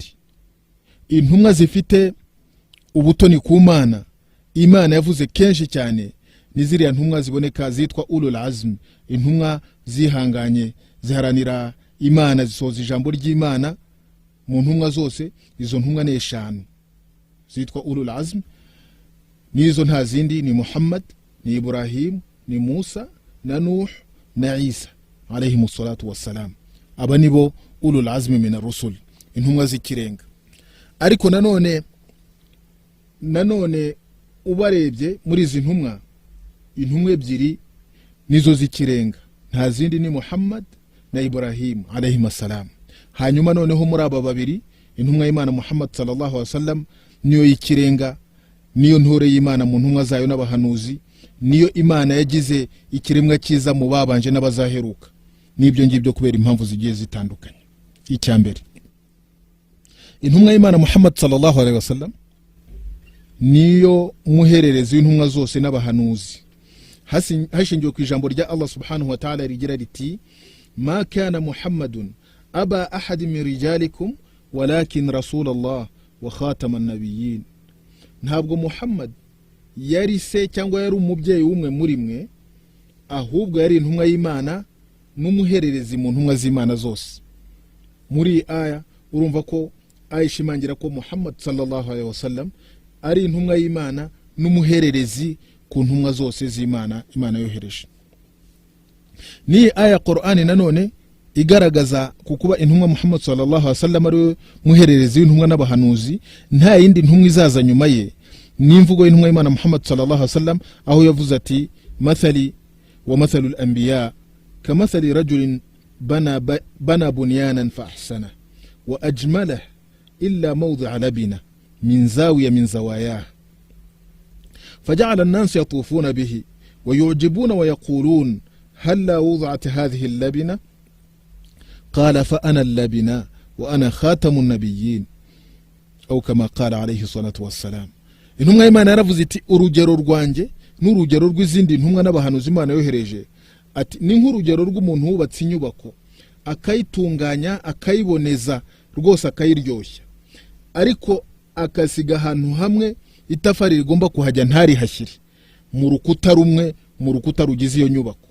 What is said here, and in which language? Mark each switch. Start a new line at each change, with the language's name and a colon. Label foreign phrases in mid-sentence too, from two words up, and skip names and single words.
Kinyarwanda: Intumwa zifite ubutoni ku Mana, Imana yavuze kenshi cyane ni ziriya ntumwa ziboneka zitwa
Arabic: أولو العزم,
Kinyarwanda: intumwa zihanganye ziharanira Imana, zisoza ijambo ry'Imana. Mu ntumwa zose izo ntumwa ni 5 zitwa
Arabic: أولو العزم,
Kinyarwanda: nizo nta zindi ni Muhammad, ni Ibrahim, ni Musa, na Nuh, na Isa
Arabic: عليهم الصلاة والسلام.
Kinyarwanda: Aba nibo
Arabic: أولي العزم من الرسل,
Kinyarwanda: intumwa z'ikirenga. Ariko nanone ubarebye muri izi ntumwa, intumwa ebyiri nizo z'ikirenga, nta zindi ni Muhammad na Ibrahim
Arabic: عليهم السلام.
Kinyarwanda: Hanyuma noneho muri aba babiri intumwa y'Imana Muhammad
Arabic: صلى الله عليه وسلم
Kinyarwanda: niyo y'ikirenga, niyo ntore y'Imana mu ntumwa zayo n'abahanuzi, niyo Imana yagize ikiremwa cyiza mu babanje n'abazaheruka. Nibyo ngibyo kubera impamvu zigiye zitandukanye. Icyambere, intumwa y'Imana Muhammad
Arabic: صلى الله عليه وسلم
Kinyarwanda: niyo muhererezi w'intumwa zose n'abahanuzi, hashingiwe ku ijambo rya Allah
Arabic: سبحانه وتعالى
Kinyarwanda: rigira riti
Arabic: ما كان محمد أبا أحد من رجالكم ولكن رسول الله وخاتم النبيين.
Kinyarwanda: Ntabwo Muhammad yari se cyangwa yari umubyeyi w'umwe muri mwe, ahubwo yari intumwa y'Imana n'umuhererezi mu ntumwa z'Imana zose. Muri aya urumva ko ayishimangira ko Muhammad
Arabic: صلى الله عليه وسلم
Kinyarwanda: ari intumwa y'Imana n'umuhererezi ku ntumwa zose z'Imana Imana yohereje. Ni aya Qur'ani nanone igaragaza kukuba intumwa Muhammad
Arabic: صلى الله عليه وسلم
Kinyarwanda: ari muhererezi w'intumwa n'abahanuzi, nta yindi ntumwa izaza nyuma ye. N'imvugo y'intumwa y'Imana Muhammad
Arabic: صلى الله عليه وسلم
Kinyarwanda: aho yavuze ati
Arabic: مثلي ومثل الأنبياء كمثل رجل بنى بنيانا فأحسنه وأجمله إلا موضع لبنة من زاوية من زواياه فجعل الناس يطوفون به ويعجبون ويقولون هلا وضعت هذه اللبنة قال فأنا اللبنة وأنا خاتم النبيين أو كما قال عليه الصلاة والسلام.
Kinyarwanda: Intumwa y'Imana yaravuze iti urugero rwanjye n'urugero rw'izindi ntumwa n'abahanuzi Imana yohereje, ati ni nk'urugero rw'umuntu wubatse inyubako akayitunganya akayiboneza rwose akayiryoshya, ariko akasiga ahantu hamwe itafari rigomba kuhajya ntarihashyire mu rukuta rumwe mu rukuta rugize iyo nyubako.